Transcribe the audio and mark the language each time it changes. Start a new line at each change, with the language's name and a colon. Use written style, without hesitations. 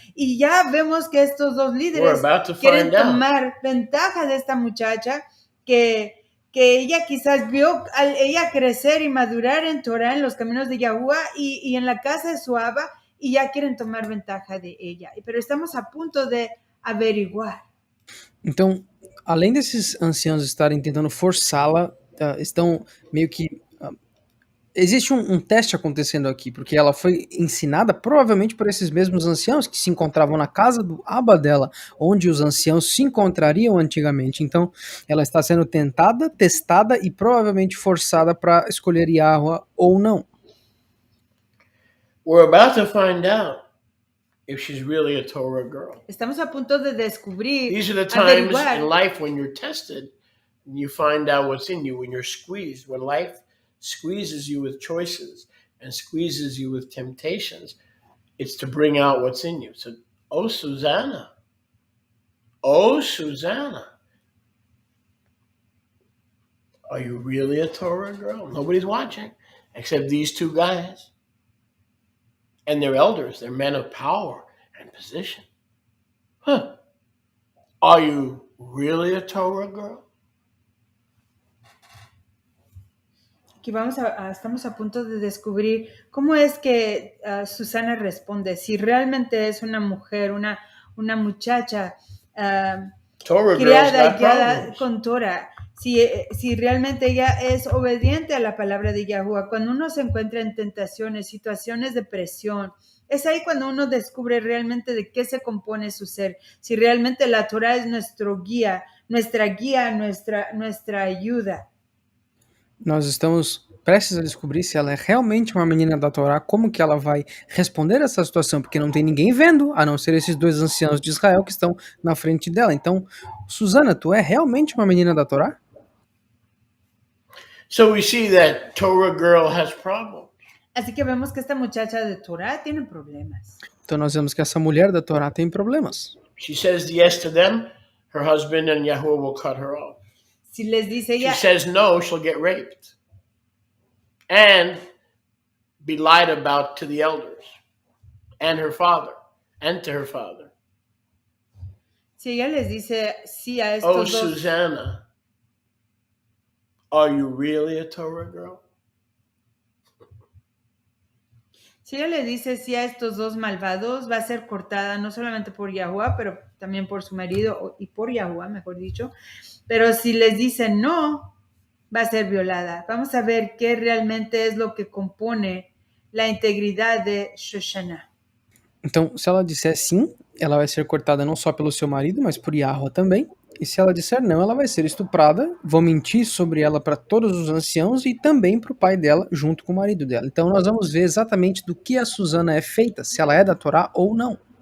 Spanish: Y ya vemos que estos dos líderes quieren tomar ventaja de esta muchacha que ella quizás vio a ella crecer y madurar en Torah, en los caminos de Yahuwah y en la casa de su Abba, y ya quieren tomar ventaja de ella. Pero estamos a punto de averiguar.
Portuguese: Então, além desses anciãos estarem tentando forçá-la, estão meio que... existe um teste acontecendo aqui, porque ela foi ensinada provavelmente por esses mesmos anciãos que se encontravam na casa do Abba dela, onde os anciãos se encontrariam antigamente. Então, ela está sendo tentada, testada e provavelmente forçada para escolher Yahweh ou não.
English: We're about to find out if she's really a Torah girl.
Spanish: Estamos a punto de descubrir.
English: These are the times in life when you're tested, and you find out what's in you, when you're squeezed, when life squeezes you with choices and squeezes you with temptations. It's to bring out what's in you. So, oh, Susanna, are you really a Torah girl? Nobody's watching except these two guys. And they're elders, they're men of power and position. Are you really a Torah girl?
Spanish: Aquí estamos a punto de descubrir cómo es que Susana responde, si realmente es una mujer, una muchacha criada y guiada con Torah, si realmente ella es obediente a la palabra de Yahuwah. Cuando uno se encuentra en tentaciones, situaciones de presión, es ahí cuando uno descubre realmente de qué se compone su ser, si realmente la Torah es nuestra guía, nuestra ayuda.
Portuguese: Nós estamos prestes a descobrir se ela é realmente uma menina da Torá, como que ela vai responder essa situação, porque não tem ninguém vendo, a não ser esses dois anciãos de Israel que estão na frente dela. Então, Susana, tu é realmente uma menina da Torá?
English: So we see that Torah girl has problems.
Spanish: Así que vemos que esta muchacha de Torá tiene problemas.
Portuguese: Então nós vemos que essa mulher da Torá tem problemas.
English: She says yes to them, her husband and Yahuwah will cut her off.
Spanish: Si les dice ella,
English: she says no, she'll get raped and be lied about to the elders and her father and to her father.
Spanish: Si ella les dice sí a estos dos.
English: Oh, Susanna, are you really a Torah girl?
Spanish: Si ella le dice sí a estos dos malvados, va a ser cortada no solamente por Yahuwah, pero también por su marido y por Yahuwah, mejor dicho. Pero si les dice no, va a ser violada. Vamos a ver qué realmente es lo que compone la integridad de Shoshana.
Portuguese: Então, se ela disser sim, ela vai ser cortada não só pelo seu marido, mas por Yahweh também. E se ela disser não, ela vai ser estuprada, vão mentir sobre ela para todos os anciãos e também para o pai dela, junto com o marido dela. Então nós vamos ver exatamente do que a Susana é feita, se ela é da Torá ou não.